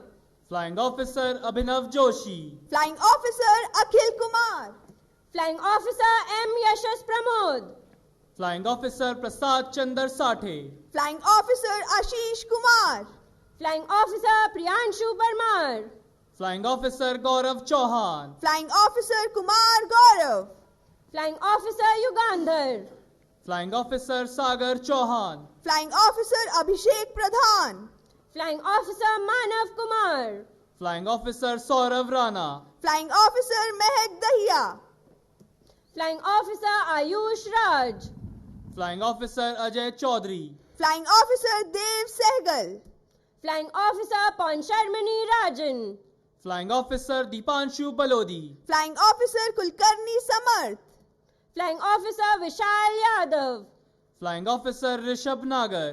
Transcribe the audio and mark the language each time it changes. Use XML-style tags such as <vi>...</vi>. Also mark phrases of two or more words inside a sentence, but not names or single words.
<en>Flying Officer Abhinav Joshi. Flying Officer Akhil Kumar. Flying Officer M. Yashas Pramod. Flying Officer Prasad Chandar Sathe. Flying Officer Ashish Kumar. Flying Officer Priyanshu Parmar. Flying Officer Gaurav Chauhan. Flying Officer Kumar Gaurav. Flying Officer Yugandhar. Flying Officer Sagar Chauhan. Flying Officer Abhishek Pradhan. Flying Officer Manav Kumar. Flying Officer Saurav Rana. Flying Officer Mehak Dahiya. Flying Officer Ayush Raj. Flying Officer Ajay Chaudhary. Flying Officer Dev Sehgal. Flying Officer Pansharmani Rajan. Flying Officer Deepanshu Balodi. Flying Officer Kulkarni Samarth. Flying Officer Vishal Yadav. Flying Officer Rishabh Nagar.</en>